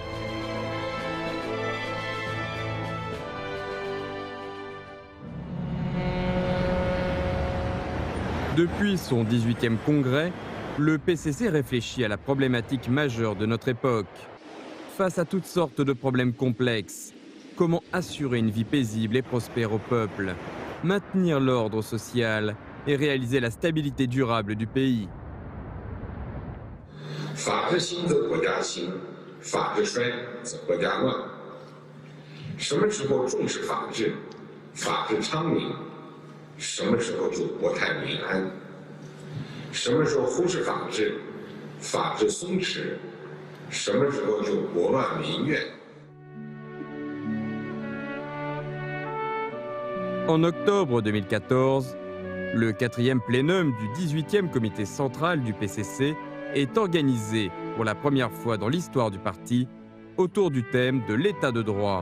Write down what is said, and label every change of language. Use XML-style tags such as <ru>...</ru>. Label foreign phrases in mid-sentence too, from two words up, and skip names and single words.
<fr>Depuis son 18e congrès, le PCC réfléchit à la problématique majeure de notre époque. Face à toutes sortes de problèmes complexes, comment assurer une vie paisible et prospère au peuple, maintenir l'ordre social et réaliser la stabilité durable du pays.</fr> <zh>法治兴则国家兴，法治衰则国家乱。什么时候重视法治，法治昌明，什么时候就国泰民安；什么时候忽视法治，法治松弛，什么时候就国乱民怨。</zh> <fr>En octobre 2014, le 4e plénum du 18e comité central du PCC est organisé pour la première fois dans l'histoire du parti autour du thème de l'état de droit.</fr>